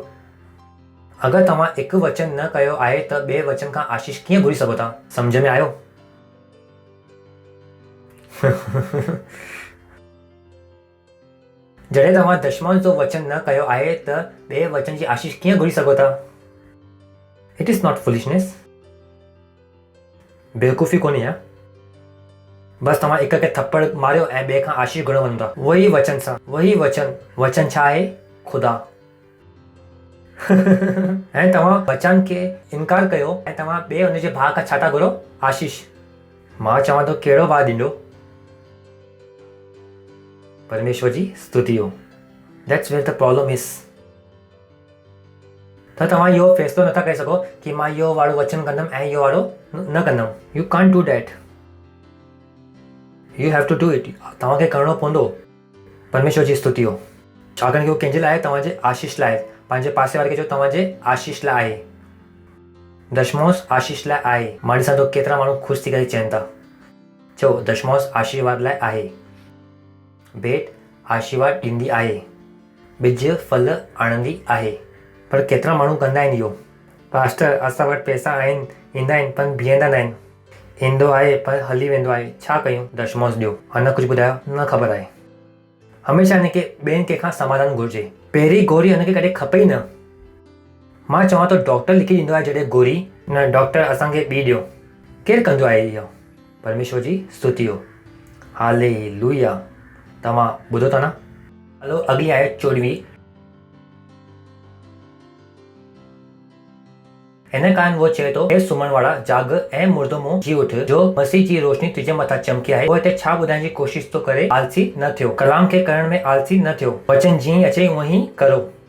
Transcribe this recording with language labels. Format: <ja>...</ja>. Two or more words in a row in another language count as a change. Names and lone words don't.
<sd>अगरि तव्हां हिकु वचन न कयो आहे त ॿिए वचन खां आशीष कीअं घुरी सघो था? सम्झ में आयो? जॾहिं तव्हां दशमलव जो वचन न कयो आहे त ॿिए वचन जी आशीष कीअं घुरी सघो था?</sd> <en>It is not foolishness.</en> <sd>बेवकूफ़ी कोन्हे आहे। बसि तव्हां हिक खे थप्पड़ मारियो ऐं ॿिए खां आशीष घुरण वञो था। वही वचन सां, वही वचन छा आहे? ख़ुदा। ऐं तव्हां वचन खे इनकार कयो ऐं तव्हां ॿिए हुनजे भाउ खां छा था घुरो? आशीष। मां चवां थो कहिड़ो भाउ ॾींदो? परमेश्वर जी स्तुति हो।</sd> <en>That's where the problem is.</en> <sd>त तव्हां इहो फ़ैसिलो नथा करे सघो कि मां इहो वारो वचन कंदुमि ऐं इहो वारो न कंदुमि।</sd> <en>You can't do that. You have to do it.</en> <sd>तव्हांखे करिणो पवंदो। परमेश्वर जी स्तुति हो। छाकाणि कि उहो कंहिंजे लाइ? तव्हांजे आशीष लाइ। पंहिंजे पासे वारे खे चओ तव्हांजे आशीष लाइ आहे, दशमोस आशीष लाइ आहे। मां ॾिसां थो केतिरा माण्हू ख़ुशि थी करे चवनि था। चओ दशमोस आशीर्वाद लाइ आहे। भेट आशीर्वाद ॾींदी आहे, ॿिज फल आणंदी आहे। पर केतिरा माण्हू कंदा आहिनि इहो? पास्टर असां वटि पैसा आहिनि, ईंदा आहिनि पर बीहंदा न आहिनि, ईंदो आहे पर हली वेंदो आहे, छा कयूं? दशमोस ॾियो। अञा कुझु ॿुधायो? न ख़बर आहे। हमेशह हिनखे ॿियनि कंहिंखां समाधान घुरिजे, पहिरीं गोरी हुनखे कॾहिं खपे ई न। मां चवां थो डॉक्टर लिखी ॾींदो आहे जॾहिं गोरी, न डॉक्टर असांखे ॿी ॾियो। केरु कंदो आहे इहो? परमेश्वर जी स्तुति हो। हालेलुया। तव्हां ॿुधो था न? हलो अगली आयत 14। हिन कारण वो चए थो, हे सुम्हण वारा जाग ऐं मुर्दो मुंहुं जी उठ, जो मसीह जी रोशनी तुंहिंजे मथां चमकी आहे। वो हिते छा ॿुधाइण जी कोशिश थो करे? आलसी न थियो, कलाम खे करण में आलसी न थियो, वचन जीअं अचे उअं ई करो।</sd>